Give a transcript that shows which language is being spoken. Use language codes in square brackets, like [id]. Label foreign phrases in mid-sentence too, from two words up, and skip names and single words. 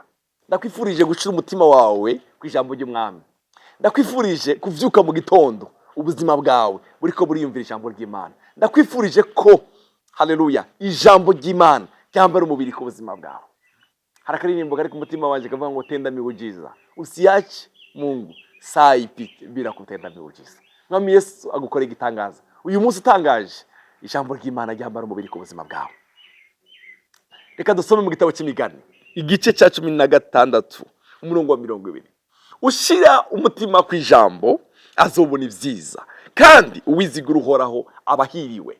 [rn] Ndakwifurije gushira umutima wawe ku ijambo ry'Umwami. Ndakwifurije kuvyuka mu gitondo ubuzima bwawe buriko buriyumvira ijambo ry'Imana. Ndakwifurije ko haleluya ijambo ry'Imana ryambara umubiri ku buzima bwawe. Harakaririmbo kari ku mutima wanje kavuga ngo [sw] tenda miujiza. Usiache Mungu saa ipite bila kutenda miujiza. [rn] Mwami Yesu agukora igitangaza. Uyu munsi utangaje ijambo ry'Imana ryambara umubiri ku buzima bwawe. Reka dusome mu gitabo cy'Imigani igice cya 16 umurongo wa 20. Ushira umutima ku ijambo azobona ibyiza kandi uwizigura uhoraho abahiriwe.